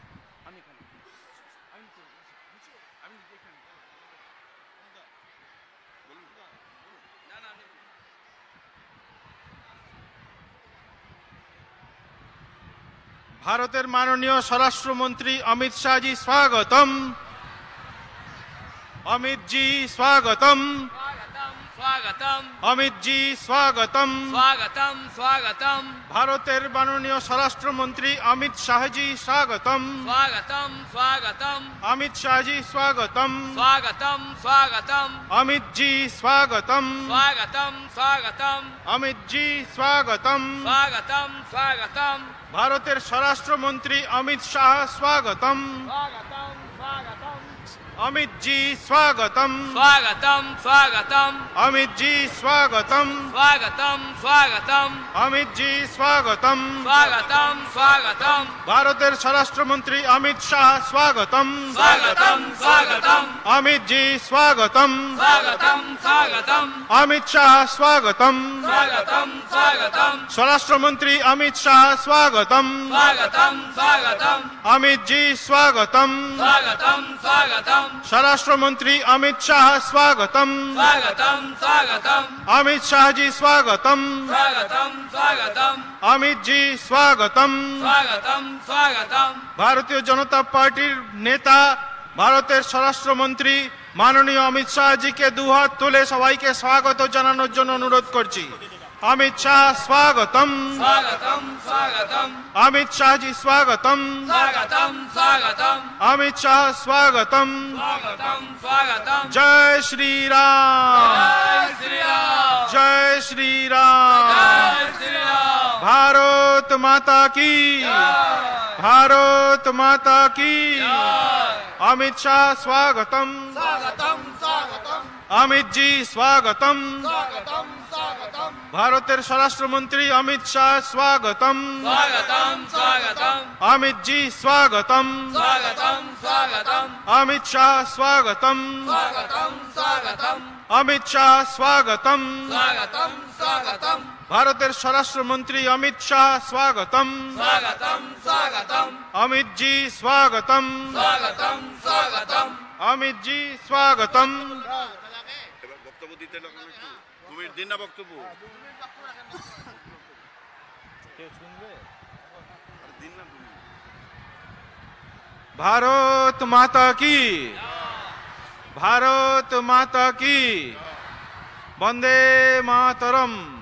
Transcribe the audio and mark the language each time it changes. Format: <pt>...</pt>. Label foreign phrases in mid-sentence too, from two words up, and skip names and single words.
<bn>ভারতের মাননীয় স্বরাষ্ট্রমন্ত্রী অমিত শাহজি স্বাগতম। অমিত জি স্বাগতম। स्वागतम অমিত জি স্বাগতম</bn> <hi>स्वागतम स्वागतम</hi> <bn>ভারতের মাননীয় স্বরাষ্ট্রমন্ত্রী অমিত শাহজি স্বাগতম</bn> <hi>स्वागतम स्वागतम</hi> <bn>অমিত শাহজি স্বাগতম</bn> <hi>स्वागतम स्वागतम</hi> <bn>অমিত জি স্বাগতম</bn> <hi>स्वागतम स्वागतम</hi> <bn>অমিত জি স্বাগতম</bn> <hi>स्वागतम स्वागतम</hi> <bn>ভারতের স্বরাষ্ট্রমন্ত্রী অমিত শাহ স্বাগতম</bn> <hi>स्वागतम स्वागतम</hi> <bn>অমিত জি স্বাগতম</bn> <hi>स्वागतम स्वागतम</hi> <bn>অমিত জি স্বাগতম</bn> <hi>स्वागतम स्वागतम</hi> <bn>অমিত জি স্বাগতম</bn> <hi>स्वागतम स्वागतम</hi> <bn>ভারতের স্বরাষ্ট্রমন্ত্রী অমিত শাহ স্বাগতম</bn> <hi>स्वागतम स्वागतम</hi> <bn>অমিত জি স্বাগতম</bn> <hi>स्वागतम स्वागतम</hi> <bn>অমিত শাহ স্বাগতম</bn> <hi>स्वागतम स्वागतम</hi> <bn>স্বরাষ্ট্রমন্ত্রী অমিত শাহ স্বাগতম</bn> <hi>स्वागतम स्वागतम</hi> <bn>অমিত জি স্বাগতম</bn> <hi>स्वागतम स्वागतम</hi> <bn>স্বরাষ্ট্রমন্ত্রী অমিত শাহ স্বাগতম</bn> <hi>स्वागतम स्वागतम</hi> <bn>অমিত শাহজি স্বাগতম</bn> <hi>स्वागतम स्वागतम</hi> <bn>অমিত জি স্বাগতম</bn> <hi>स्वागतम स्वागतम</hi> <bn>ভারতীয় জনতা পার্টির নেতা ভারতের স্বরাষ্ট্রমন্ত্রী মাননীয় অমিত শাহজিকে দুহাত তুলে সবাইকে স্বাগত জানানোর জন্য অনুরোধ করছি। অমিত শাহ স্বাগতম</bn> <hi>स्वागतम स्वागतम</hi> <bn>অমিত শাহজি স্বাগতম</bn> <hi>स्वागतम स्वागतम</hi> <bn>অমিত শাহ স্বাগতম</bn> <hi>स्वागतम स्वागतम</hi> <bn>জয় শ্রী রাম</bn> <hi>जय श्री राम</hi> <bn>জয় শ্রী রাম</bn> <hi>जय श्री राम भारत माता की भारत माता की</hi> <bn>অমিত শাহ স্বাগতম</bn> <hi>स्वागतम स्वागतम</hi> <bn>অমিত জি স্বাগতম</bn> <hi>स्वागतम स्वागतम</hi> <bn>ভারতের স্বরাষ্ট্রমন্ত্রী অমিত শাহ স্বাগতম</bn> <hi>स्वागतम स्वागतम</hi> <bn>অমিত জি স্বাগতম</bn> <hi>स्वागतम स्वागतम</hi> <bn>অমিত শাহ স্বাগতম</bn> <hi>स्वागतम स्वागतम</hi> <bn>অমিত শাহ স্বাগতম</bn> <hi>स्वागतम स्वागतम</hi> <bn>ভারতের স্বরাষ্ট্রমন্ত্রী অমিত শাহ স্বাগতম</bn> <hi>स्वागतम स्वागतम</hi> <bn>অমিত জি স্বাগতম</bn> <hi>स्वागतम स्वागतम</hi> <bn>অমিত জি স্বাগতম এবার বক্তব্য দিতে লাগলো একটু 2 মিনিট দিন না বক্তব্য দিন না 2 মিনিট।</bn> <hi>भारत माता की भारत माता की वन्दे मातरम्।</hi>